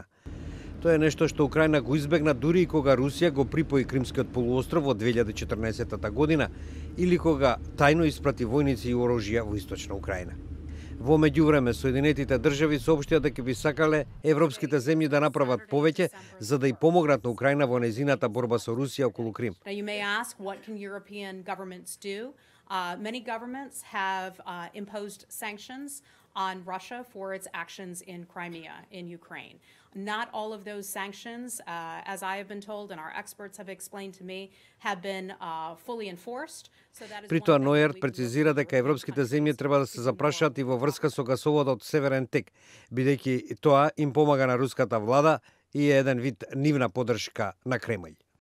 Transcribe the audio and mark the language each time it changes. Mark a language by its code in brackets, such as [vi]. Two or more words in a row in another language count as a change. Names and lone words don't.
[mk] Тоа е нешто што Украина го избегна дури и кога Русија го припои Кримскиот полуостров во 2014 година или кога тајно испрати војници и оружја во источна Украина. Во меѓувреме, Соединетите држави соопштија дека би сакале европските земји да направат повеќе за да и помогнат на Украина во нејзината борба со Русија околу Крим. [en] Many governments have imposed sanctions on Russia for its actions in Crimea, in Ukraine. Not all of those sanctions, as I have been told and our experts have explained to me, have been fully enforced. [mk] При тоа Ноер прецизира дека европските земји треба да се запрашаат и во врска со гасоводот Северен тек, бидејќи тоа им помага на руската влада и е еден вид нивна поддршка на Кремљ.